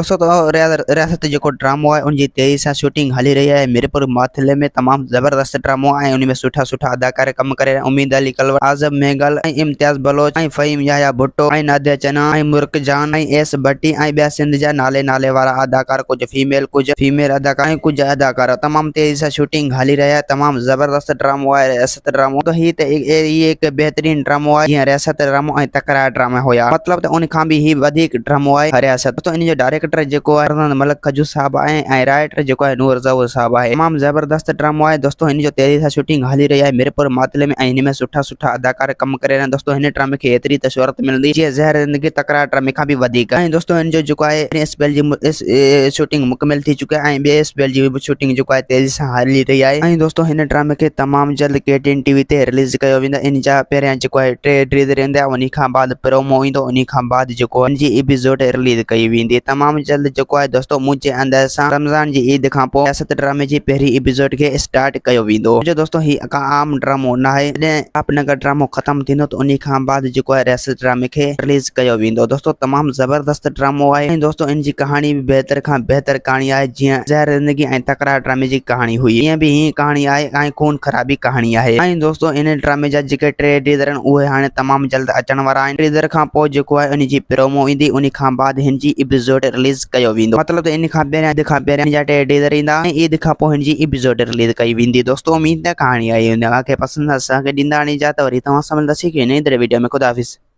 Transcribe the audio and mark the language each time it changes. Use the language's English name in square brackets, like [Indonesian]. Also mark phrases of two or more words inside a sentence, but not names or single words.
[Sindhi] दोस्तों तो रियासत जेको ड्रामो आहे उनजी तेज़ी सां शूटिंग हली रही आहे मीरपुर माथिले में। तमामु ज़बरदस्त ड्रामो आहे, उनमें सुठा सुठा अदाकार कम करे। उम्मीद अली कलवर, आज़म मेघल, इम्तियाज़ बलोच, फ़हीम याया भुट्टो, नादिया चना, मुर्क जान, एस भट्टी, ॿिया सिंध जा नाले नाले वारा अदाकार, कुछ फीमेल अदाकार, कुछ अदाकार। तमाम तेज़ी से शूटिंग हली रही है। तमाम ज़बरदस्त ड्रामो है रियासत ड्रामो। तो ही एक बेहतरीन ड्रामो है जीअं रियासत ड्रामो ऐं तकरार ड्रामा हुआ, मतलब तो उन खां भी ही वधिक ड्रामो है रियासत। तो इन जो डायरेक्टर जो है मलक खजू साहब है, राइटर जो है नूर ज़हूर साहब है। तमाम ज़बरदस्त ड्रामो है दोस्तों। इन जो तेज़ी से शूटिंग हली रही है मीरपुर मातले में, इनमें सुठा सुठा अदाकार कम करे रहे हैं। दोस्तों इन ड्रामे की एतरी त शोहरत मिलती जी ज़हर ज़िंदगी तकरार ड्रामे का भी वधिक है। दोस्तों इन जो है स्पेल जी शूटिंग मुकम्मल थी चुका है, ॿिए स्पेल जी शूटिंग जो है तेज़ी से हली रही है। दोस्तों इन ड्रामे के तमाम जल्द KTN TV ते रिलीज किया वेंदा। इन जा पहिरियां जो है 3 टीज़र ईंदा, उन खां बाद प्रोमो ईंदो, उन खां बाद जो इन जी एपिसोड रिलीज कई वेंदी तमाम जल्द। जो है दोस्तों मुझे अंदर सां रमज़ान जी ईद खां पोइ रियासत ड्रामे जी पहिरीं एपिसोड के स्टार्ट किया वेंदो। जो दोस्तों ही का आम ड्रामो ना है, आपनगर ड्रामो खत्म थींदो तो उन खां बाद जो है रियासत ड्रामे के रिलीज किया वेंदो। दोस्तों तमाम ज़बरदस्त ड्रामो है। दोस्तों इन जी कहानी भी बेहतर खां बेहतर कहानी है, जीअं ज़हर ज़िंदगी ऐं तकरार ड्रामे जी कहानी हुई, ईअं भी ही कहानी है ऐं खून खराबी कहानी है। दोस्तों इन ड्रामे जा जेके 3 टीज़र उहे हाणे तमाम जल्द अचण वारा आहिनि। टीज़र खां पोइ जो है इन जी प्रोमो ईंदी, उन खां बाद हिन जी एपिसोड रिलीज किया वेंदो। मतलब तो इन खां पहिरियां जा 3 टीज़र ईंदा ऐं ईद खां पोइ हिन जी एपिसोड रिलीज कई वेंदी। दोस्तों उम्मीद है कहानी आई हूंदी, अगर पसंद असांखे ॾींदा वञी जा त वरी तव्हां सां मिलंदासीं नई वीडियो में। खुदा हाफ़िज़।